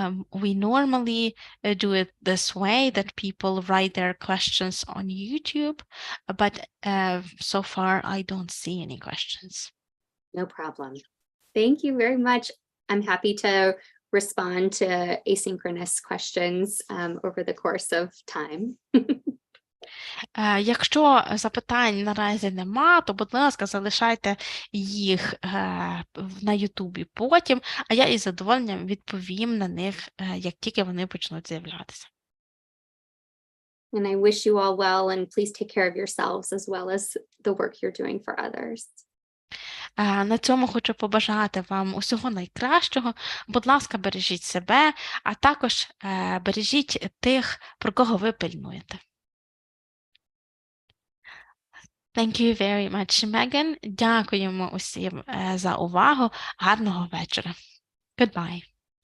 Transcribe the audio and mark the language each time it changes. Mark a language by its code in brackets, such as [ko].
[en] We normally do it this way, that people write their questions on YouTube, but so far I don't see any questions. No problem. Thank you very much. I'm happy to respond to asynchronous questions over the course of time. [uk] Якщо запитань наразі нема, то, будь ласка, залишайте їх на Ютубі потім, а я із задоволенням відповім на них, як тільки вони почнуть з'являтися. [en] And I wish you all well, and please take care of yourselves as well as the work you're doing for others. [uk] На цьому хочу побажати вам усього найкращого. Будь ласка, бережіть себе, а також бережіть тих, про кого ви пильнуєте. [en] Thank you very much, Megan. [uk] Дякуємо усім за увагу. Гарного вечора. [en] Goodbye.